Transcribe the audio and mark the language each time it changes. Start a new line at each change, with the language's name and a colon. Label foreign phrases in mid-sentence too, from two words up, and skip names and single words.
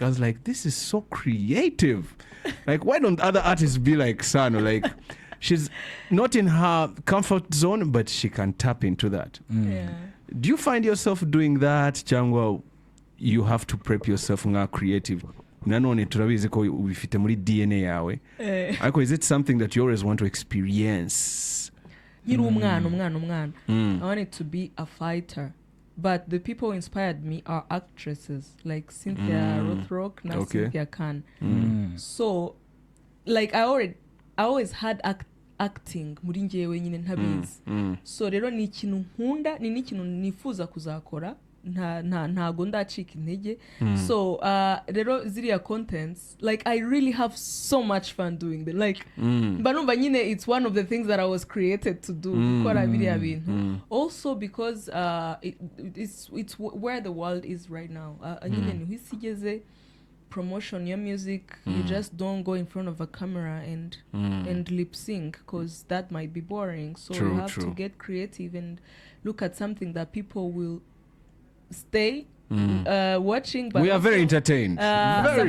English: I was like, this is so creative. Like, why don't other artists be like Sano? Like, she's not in her comfort zone, but she can tap into that. Do you find yourself doing that, Changwa? You have to prep yourself nga creative.
Kinyarwanda: Nanone turabizi ko ubifite muri DNA yawe.
English: Ariko is it something that you always want to experience?
Kinyarwanda: Nkiri umwana.
English: I wanted to be a fighter. But the people who inspired me are actresses like Cynthia Rothrock, now Cynthia Khan. So like I always had acting
Kinyarwanda: muri njyewe nyine ntabizi. So rero ni ikintu nkunda, ni n'ikintu nifuza kuzakora. Ntago ndacika intege. So rero ziriya contents,
English: like I really have so much fun doing them. Like
Kinyarwanda: banumva nyine
English: it's one of the things that I was created to do.
Kinyarwanda: Gukora biriya bintu.
English: Also because it's where the world is right now.
Kinyarwanda: Nyine niho isi igeze.
English: Promotion your music, you just don't go in front of a camera and lip sync, because that might be boring. So you have to get creative and look at something that people will stay watching, but we are very entertained, very